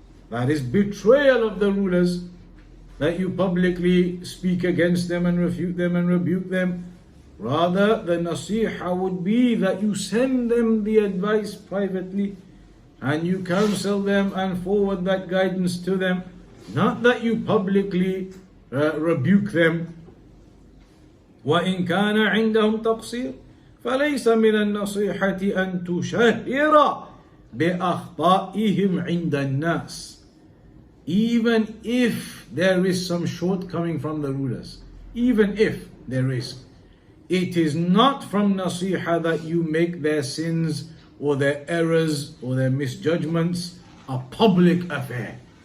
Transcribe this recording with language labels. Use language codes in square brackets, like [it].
[en] That is betrayal of the rulers, that you publicly speak against them and refute them and rebuke them. Rather, the nasiha would be that you send them the advice privately and you counsel them and forward that guidance to them, not that you publicly rebuke them. [ar] وإن كان عندهم تقصير فليس من النصيحة أن تشهر بأخطائهم عند الناس. [en] Even if there is some shortcoming from the rulers, even if there is, it is not from nasiha that you make their sins or their errors or their misjudgments a public affair.